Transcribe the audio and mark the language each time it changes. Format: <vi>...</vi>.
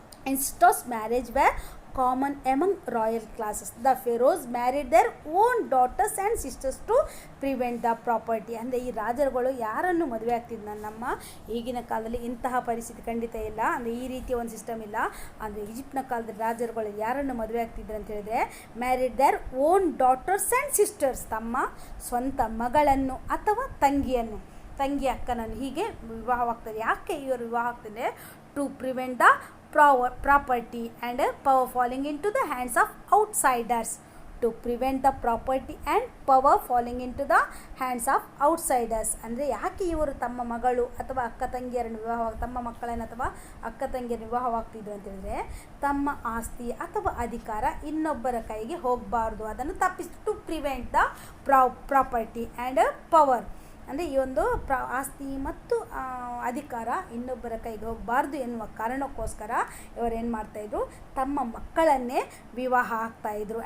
<en>Incestuous marriage were common among royal classes. The pharaohs married their own daughters and sisters to prevent the property.</en> <kn>ಅಂದರೆ ಈ ರಾಜರುಗಳು ಯಾರನ್ನು ಮದುವೆ ಆಗ್ತಿದ್ದ ನಮ್ಮ ಈಗಿನ ಕಾಲದಲ್ಲಿ ಇಂತಹ ಪರಿಸ್ಥಿತಿ ಖಂಡಿತ ಇಲ್ಲ. ಅಂದರೆ ಈ ರೀತಿಯ ಒಂದು ಸಿಸ್ಟಮ್ ಇಲ್ಲ. ಅಂದರೆ ಈಜಿಪ್ಟ್ನ ಕಾಲದಲ್ಲಿ ರಾಜರುಗಳು ಯಾರನ್ನು ಮದುವೆ ಆಗ್ತಿದ್ರು ಅಂತ ಹೇಳಿದರೆ</kn> <en>married their own daughters and sisters,</en> <kn>ತಮ್ಮ ಸ್ವಂತ ಮಗಳನ್ನು ಅಥವಾ ತಂಗಿ ಅಕ್ಕನನ್ನು ಹೀಗೆ ವಿವಾಹವಾಗ್ತದೆ. ಯಾಕೆ ಇವರು ವಿವಾಹ ಆಗ್ತದೆ?</kn> <en>To prevent the property and power falling into the hands of outsiders. To prevent the property and power falling into the hands of outsiders.</en> <kn>ಅಂದರೆ ಯಾಕೆ ಇವರು ತಮ್ಮ ಮಗಳು ಅಥವಾ ತಮ್ಮ ಮಕ್ಕಳನ್ನು ಅಥವಾ ಅಕ್ಕ ತಂಗಿಯರನ್ನು ವಿವಾಹವಾಗ್ತಿದ್ರು ಅಂತ ಹೇಳಿದ್ರೆ ತಮ್ಮ ಆಸ್ತಿ ಅಥವಾ ಅಧಿಕಾರ ಇನ್ನೊಬ್ಬರ ಕೈಗೆ ಹೋಗಬಾರ್ದು, ಅದನ್ನು ತಪ್ಪಿಸಿ.</kn> <en>to prevent the property and power</en> <kn>ಅಂದರೆ ಈ ಒಂದು ಆಸ್ತಿ ಮತ್ತು ಅಧಿಕಾರ ಇನ್ನೊಬ್ಬರ ಕೈಗೆ ಹೋಗಬಾರ್ದು ಎನ್ನುವ ಕಾರಣಕ್ಕೋಸ್ಕರ ಇವರೇನು ಮಾಡ್ತಾಯಿದ್ರು, ತಮ್ಮ ಮಕ್ಕಳನ್ನೇ ವಿವಾಹ ಆಗ್ತಾಯಿದ್ರು.</kn>